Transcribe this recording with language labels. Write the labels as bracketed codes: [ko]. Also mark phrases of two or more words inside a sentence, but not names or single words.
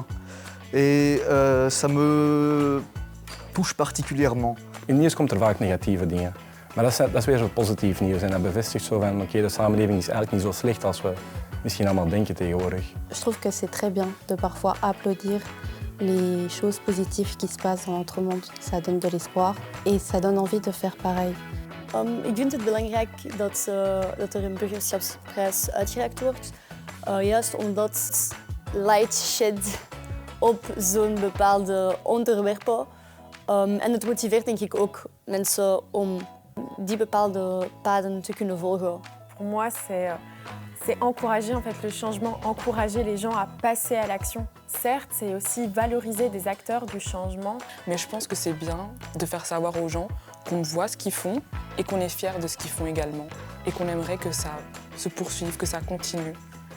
[fr] Et ça me touche particulièrement. [nl] In het nieuws komt er vaak negatieve dingen. Maar dat is weer zo positief nieuws en dat bevestigt zo van oké, de samenleving is eigenlijk niet zo slecht als we misschien allemaal denken tegenwoordig. [fr] Je trouve que c'est très bien de parfois applaudir les choses positives qui se passent dans notre monde. Ça donne de l'espoir et ça donne envie de faire pareil. [nl] Ik vind het belangrijk dat er een burgerschapsprijs uitgereikt wordt. Juist omdat het [en] light shed [nl] op zo'n bepaalde onderwerpen. En het motiveert denk ik ook mensen om die bepaalde paden te kunnen volgen. [fr] Pour moi, c'est encourager en fait, le changement, encourager les gens à passer à l'action. Certes, c'est aussi valoriser des acteurs du changement. Mais je pense que c'est bien de faire savoir aux gens qu'on voit ce qu'ils font et qu'on est fiers de ce qu'ils font également. Et qu'on aimerait que ça se poursuive, que ça continue.